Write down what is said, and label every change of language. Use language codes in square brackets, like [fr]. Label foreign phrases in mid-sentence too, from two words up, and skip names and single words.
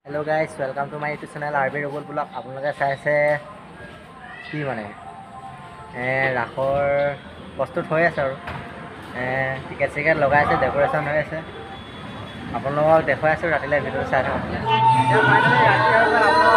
[en] hello guys welcome to my YouTube channel rubul blog. [as] আপোনালোকে চাইছে কি মানে ৰাসৰ প্ৰস্তুত হৈ আছে আৰু টিকেট চিকেট লগাই আছে, ডেকোৰেশ্যন হৈ আছে। আপোনালোকক দেখুৱাই আছোঁ, ৰাতিলৈ ভিডিঅ' চাই থাকক। এতিয়া ফাইনেলি ৰাতি হৈ গ'ল।